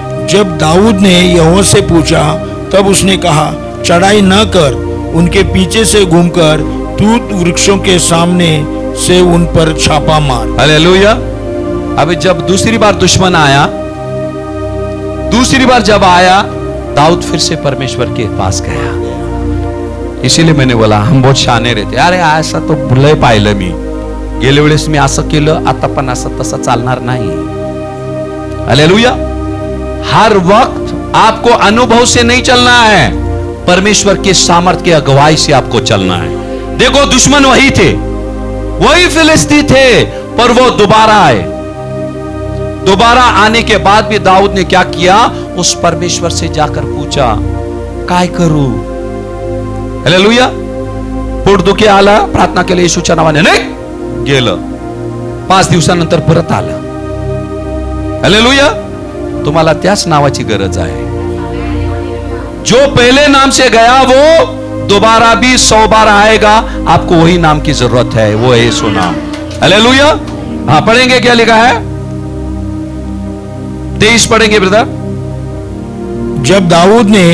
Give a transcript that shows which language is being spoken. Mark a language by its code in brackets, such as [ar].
[hi] जब दाऊद ने यहोवा से पूछा, तब उसने कहा, चढ़ाई न कर, उनके पीछे से घूमकर तूत वृक्षों के सामने से उन पर छापा मार। हालेलुया। अभी जब दूसरी बार दुश्मन आया, दूसरी बार जब आया, दाऊद फिर से परमेश्वर के पास गया। इसीलिए मैंने बोला, हम बहुत शाने रहते, [mr] अरे असं तो लय पाहिलं मी, गेल्या वेळेस मी असं केलं, आता पण असं तसं चालणार नाही। हालेलुया। [hi] हर वक्त आपको अनुभव से नहीं चलना है, परमेश्वर के सामर्थ्य के अगुवाई से आपको चलना है। देखो दुश्मन वही थे, वही फिलिस्ती थे, पर वो दोबारा आए। दोबारा आने के बाद भी दाऊद ने क्या किया? उस परमेश्वर से जाकर पूछा, [mr] काय करू? [hi] हालेलुया। [mr] पोटदुखी आला, प्रार्थना केली, येशूच्या नावाने, नाही गेलं, 5 दिवसानंतर परत आलं। हालेलुया। तुम्हाला त्याच नावाची गरज आहे। [hi] जो पहले नाम से गया वो दोबारा भी 100 बार आएगा। आपको वही नाम की जरूरत है, वो है यीशु नाम। हालेलुया। हाँ, पढ़ेंगे, क्या लिखा है? 23 पढ़ेंगे ब्रदर। जब दाऊद ने